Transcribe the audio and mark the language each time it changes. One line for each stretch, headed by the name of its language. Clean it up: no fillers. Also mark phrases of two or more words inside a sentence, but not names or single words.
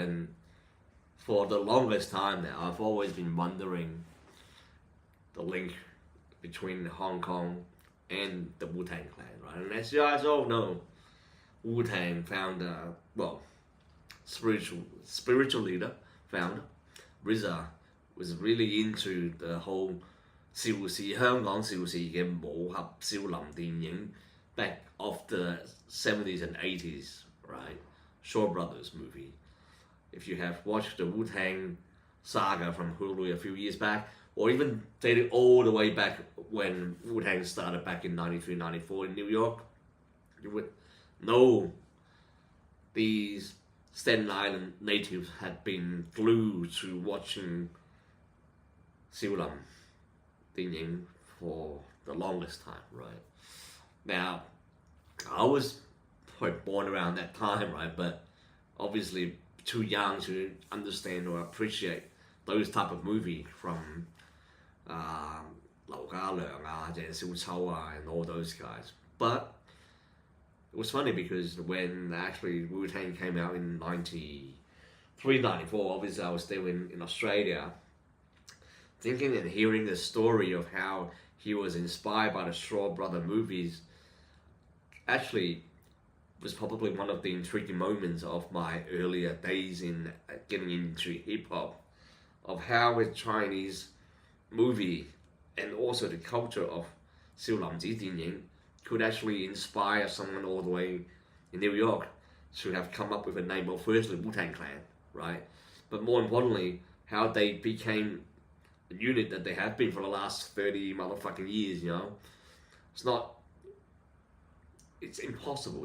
English: And for the longest time now I've always been wondering the link between Hong Kong and the Wu-Tang Clan, right? And as you guys all know, Wu-Tang founder, well, spiritual leader, founder, RZA was really into the whole
Cantonese: 香港邵氏嘅武俠少林電影
English: back of the 70s and 80s, right? Shaw Brothers movie. If you have watched the Wu-Tang saga from Hulu a few years back, or even dated all the way back when Wu-Tang started back in 93, 94 in New York, you would know these Staten Island natives had been glued to watching
Cantonese: 少林電影
English: for the longest time, right? Now, I was probably born around that time, right? But obviously too young to understand or appreciate those type of movie from
Cantonese: 劉家良啊、鄭少秋啊
English: and all those guys. But it was funny because when actually Wu-Tang came out in 93, 94, obviously I was still in Australia, thinking and hearing the story of how he was inspired by the Shaw Brother movies actually was probably one of the intriguing moments of my earlier days in getting into hip-hop, of how a Chinese movie and also the culture of
Cantonese: 少林寺電影
English: could actually inspire someone all the way in New York to have come up with a name of firstly Wu-Tang Clan, right? But more importantly, how they became a unit that they have been for the last 30 motherfucking years, you know? It's not, it's impossible.